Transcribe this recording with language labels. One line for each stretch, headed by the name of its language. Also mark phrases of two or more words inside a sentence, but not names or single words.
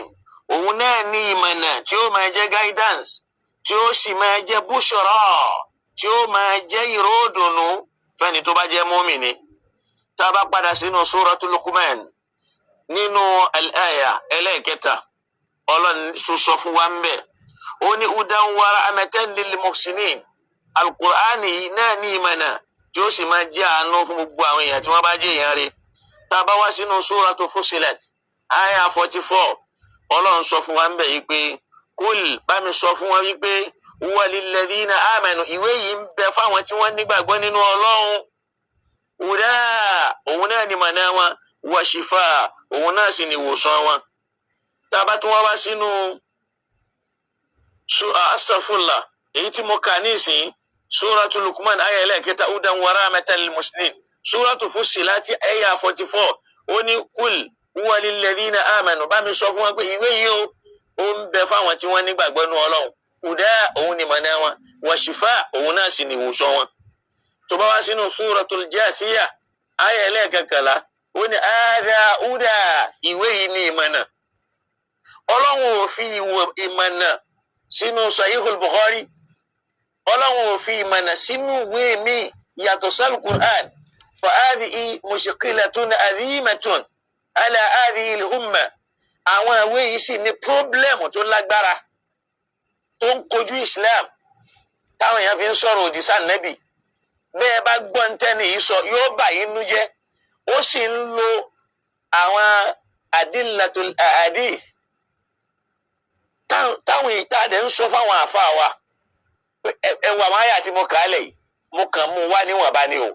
Yoruba: Òun náà ní ìmọ̀nà tí ó máa jẹ́ guidance tí ó sì máa jẹ́ bushra tí ó máa jẹ́ ìró ìdùnnú fẹ́ni tó bá jẹ́ mùmínì. Tá a bá padà sínú Suratul Luqman nínú al-aya ẹlẹ́ẹ̀kẹta Ọlọ́run tó sọ fún wa ń bẹ̀ ó ní
Arabic: هدى ورحمة للمحسنين.
Yoruba: Al-Qur'an yìí náà ní ìmọ̀nà tí ó sì máa jẹ́ àánú fún gbogbo àwọn èèyàn tí wọ́n bá jẹ́ èèyàn rẹ̀. Tá a bá wá sínú Suratul Fussilat aya 44 Ọlọ́run sọ fún wa ń bẹ̀ yìí pé kul bá mi sọ fún wọn wípé
Arabic: هو للذين آمنوا.
Yoruba: Ìwé yìí ń bẹ fáwọn tí wọ́n nígbàgbọ́ nínú Ọlọ́run. Huda òun náà ni mọ̀nà wọn
Arabic: وشفاء
Yoruba: òun náà sì ni ìwòsàn wọn. Tá a bá tún wá sínú astaghfirullah èyí tí mo kà ní ìsìn Suratul Luqman aya ẹlẹ́ẹ̀kẹta
Arabic: هدى ورحمة للمسلمين.
Yoruba: Suratul Fussilat aya 44 ó ní
Arabic: قل هو للذين آمنوا.
Yoruba: Bá mi sọ fún wọn pé ìwé yìí ó ń bẹ fáwọn tí wọ́n nígbàgbọ́ nínú Ọlọ́run. Huda òun ni mọ̀nà wọn
Arabic: وشفاء
Yoruba: òun náà sì ni ìwòsàn wọn. Tó bá wá sínú Suratul Jathiyah aya ẹlẹ́ẹ̀kẹkànlá ó ní
Arabic: هذا هدى.
Yoruba: Ìwé yìí ni ìmọ̀nà. Ọlọ́run ò fi ìmọ̀nà sínú Sahihul Bukhari. Ọlọ́run ò fi ìmọ̀nà sínú ìwé mi yàtọ̀ sí Al-Qur'an.
Arabic: فهذه مشكلة عظيمة على هذه الأمة.
Yoruba: Àwọn ìwé yìí sì ní pọ́blẹ́mù tó lágbára tó ń kojú Islam táwọn èèyàn fi ń sọ̀rọ̀ òdì sí Ànábì. Bẹ́ẹ̀ bá gbọ́ ntẹ́ni yìí sọ yóò bà yín nú jẹ́. Ó sì ń lo àwọn
Arabic: أدلة الأحاديث
Yoruba: táwọn ìtàdé ń sọ fáwọn àfáà wa ẹ wà máa yà tí mo kà á lẹ̀ yìí mo kàn mú wá níwọ̀nba ni o.